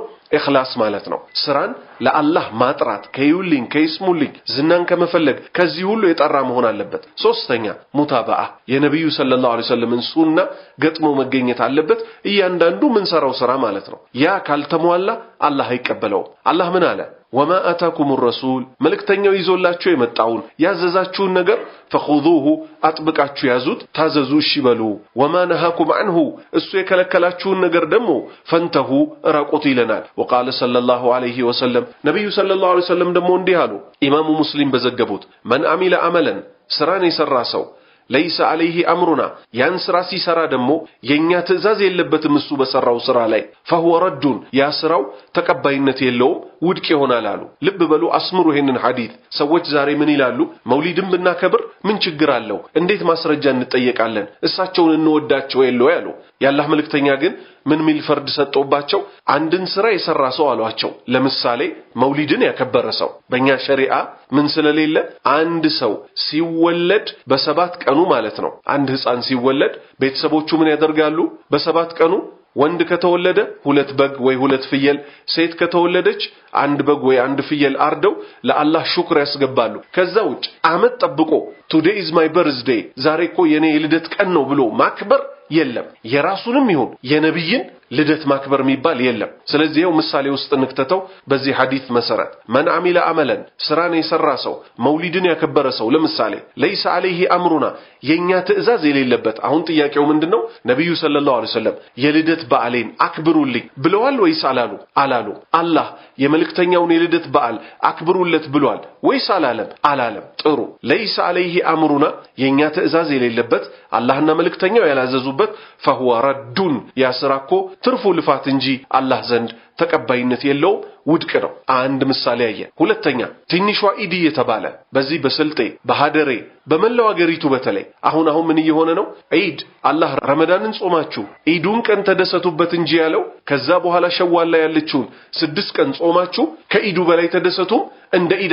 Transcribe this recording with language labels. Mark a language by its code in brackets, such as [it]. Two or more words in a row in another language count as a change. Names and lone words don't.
[am] ኢኽላስ ማለት ነው። ስራን ለአላህ ማጥራት ከይውልኝ ከይስሙልኝ ዝናን ከመፈለግ ከዚህ ሁሉ የጠራ መሆን አለበት። ሶስተኛ ሙታባአ የነብዩ [ar] صلى الله عليه وسلم [am] ሱና ገጥሞ መገኘት አለበት እያንዳንዱ ምን ሰራው ስራ ማለት ነው። ያ ካልተሟላ አላህ አይቀበለው። አላህ ምን አለ? [ar] وما آتاكم [am] الرسول መልእክተኛው ይዞላችሁ የመጣውን ያዘዛችሁን ነገር فخذوه አጥብቃችሁ ያዙት፣ ታዘዙ፣ እሺ በሉ። [ar] وما نهاكم [am] عنه እሱ የከለከላችሁን ነገር ደግሞ ፈንተሁ ራቁት ይለናል። [ar] وقال صلى الله عليه وسلم [am] ነብዩ [ar] صلى الله عليه وسلم [am] ደግሞ እንዲህ አሉ። ኢማሙ ሙስሊም በዘገቡት [ar] من عمل عملا [am] ስራን የሰራ ሰው [ar] ليس عليه أمرنا [am] ያን ስራ ሲሰራ ደግሞ የኛ ትእዛዝ የለበትም እሱ በሰራው ስራ ላይ [ar] فهو رد [am] ያ ስራው ተቀባይነት የለውም ውድቅ ይሆናል አሉ። ልብ በሉ አስምሩ ይሄንን ሐዲስ። ሰዎች ዛሬ ምን ይላሉ? መውሊድን ብናከብር ምን ችግር አለው? እንዴት ማስረጃ እንጠየቃለን? እሳቸውን እንወዳቸው የለው ያሉ። የአላህ መልእክተኛ ግን ምን ሚል ፈርድ ሰጠውባቸው? አንድን ስራ የሰራ ሰው አሏቸው። ለምሳሌ መውሊድን ያከበረ ሰው በእኛ ሸሪዓ ምን ስለሌለ አንድ ሰው ሲወለድ በሰባት ቀኑ ማለት ነው አንድ ህፃን ሲወለድ ቤተሰቦቹ ምን ያደርጋሉ? በሰባት ቀኑ ወንድ ከተወለደ ሁለት በግ ወይ ሁለት ፍየል፣ ሴት ከተወለደች አንድ በግ ወይ አንድ ፍየል አርደው ለአላህ ሹክር ያስገባሉ። ከዛ ውጭ አመት ጠብቆ [en] today is my birthday [am] ዛሬ እኮ የኔ የልደት ቀን ነው ብሎ ማክበር የለም። የራሱንም ይሁን የነብይን ልደት ማክበር የሚባል የለም። ስለዚህ ይኸው ምሳሌ ውስጥ እንክተተው በዚህ ሐዲስ መሰረት [ar] من عمل عملا [am] ስራን የሰራ ሰው መውሊድን ያከበረ ሰው ለምሳሌ [ar] ليس عليه أمرنا [am] የኛ ትእዛዝ የሌለበት። አሁን ጥያቄው ምንድነው? ነብዩ [ar] صلى الله عليه وسلم [am] የልደት በዓሌን አክብሩልኝ ብለዋል ወይስ አላሉ? አላሉ። አላህ የመልእክተኛውን የልደት በዓል አክብሩለት ብሏል ወይስ አላለም? አላለም። ጥሩ። [ar] ليس عليه أمرنا [am] የኛ ትእዛዝ የሌለበት አላህና መልእክተኛው ያላዘዙበት [ar] فهو رد [am] ያ ስራ እኮ ትርፉ ልፋት እንጂ አላህ ዘንድ ተቀባይነት የለውም ውድቅ ነው አንድ ምሳሌ ያየ ሁለተኛ ትንሿ ኢድ የተባለ በዚህ በስልጤ በሐደሬ በመላው አገሪቱ በተለይ አሁን ምን እየሆነ ነው ኢድ አላህ ረመዳንን ጾማችሁ ኢዱን ቀን ተደሰቱበት እንጂ ያለው ከዛ በኋላ ሸዋል ላይ ያለችው 6 ቀን ጾማችሁ ከኢዱ በላይ ተደሰቱ እንደ ኢድ